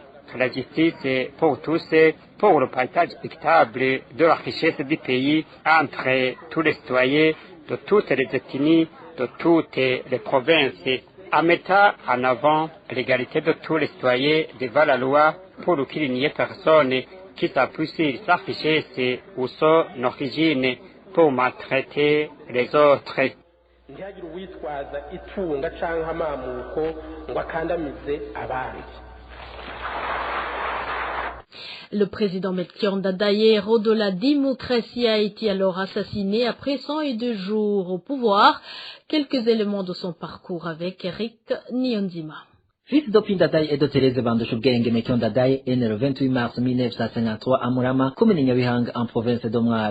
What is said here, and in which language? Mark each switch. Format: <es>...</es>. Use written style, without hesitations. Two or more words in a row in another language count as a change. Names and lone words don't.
<fr>La justice pour tous, pour le partage équitable de la richesse du pays entre tous les citoyens de toutes les ethnies, de toutes les provinces, en mettant en avant l'égalité de tous les citoyens devant la loi pour qu'il n'y ait personne qui s'appuie sur sa richesse ou son origine pour maltraiter les autres.</fr> <rn>Ntihagire uwitwaza itunga canke amamuko ngo akandamize abandi.</rn> <fr>Le président Melchior Ndadaye, héros de la démocratie, a été alors assassiné après 102 jours au pouvoir. Quelques éléments de son parcours avec Eric Niyonzima. Fils d'Opi Ndadaye et de Thérèse Bandouchoubgenge, Melchior Ndadaye est né le 28 mars 1953 à Murama, commune Nyabihanga, en province de Mwaro.</fr>